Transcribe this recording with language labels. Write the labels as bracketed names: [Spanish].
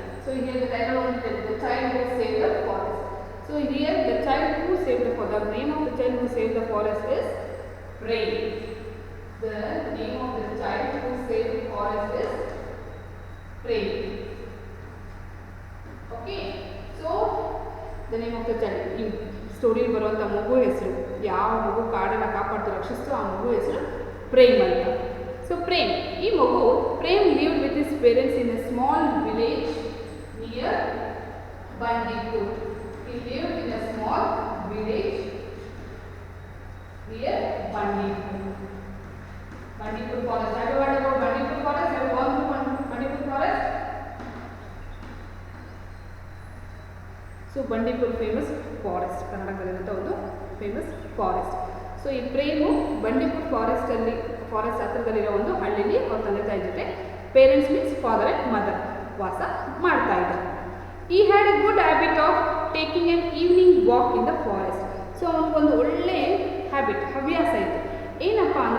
[English] So here the title of the child who saved the forest. So here the child who saved the forest. The name of the child who saved the forest is Prem. The name of the child who saved the forest is Prem. Okay. So the name of the child. In story [Kannada] ಬರುವಂತ ಮಗು ಹೆಸರು, ಯಾವ ಮಗು ಕಾಡನ್ನ ಕಾಪಾಡ್ತು ರಕ್ಷಿಸ್ತು ಆ ಮಗು ಹೆಸರು ಪ್ರೇಮ್ ಅಂತ. [English] So Prem, [Kannada] ಈ ಮಗು [English] Prem lived with his parents in a small village near Bandipur. He lived in a small village near Bandipur. Bandipur forest. Have you heard about Bandipur forest? Have you gone to Bandipur forest? So Bandipur famous forest. [Kannada] ಕರ್ನಾಟಕದಲ್ಲಿರುವಂಥ ಒಂದು famous forest. So ಈ frame Bandipur forest ಹತ್ತಿರದಲ್ಲಿರೋ ಒಂದು ಹಳ್ಳಿಲಿ ಅವ್ರ ತಂದೆ ತಾಯಿ ಜೊತೆ [English] parents means father and mother [Kannada] ವಾಸ ಮಾಡ್ತಾ ಇದ್ದಾರೆ. [English] He had a good habit of taking an evening walk in the forest. So [Kannada] ಅವನಿಗೊಂದು ಒಳ್ಳೆ ಹವ್ಯಾಸ ಇತ್ತು. ಏನಪ್ಪ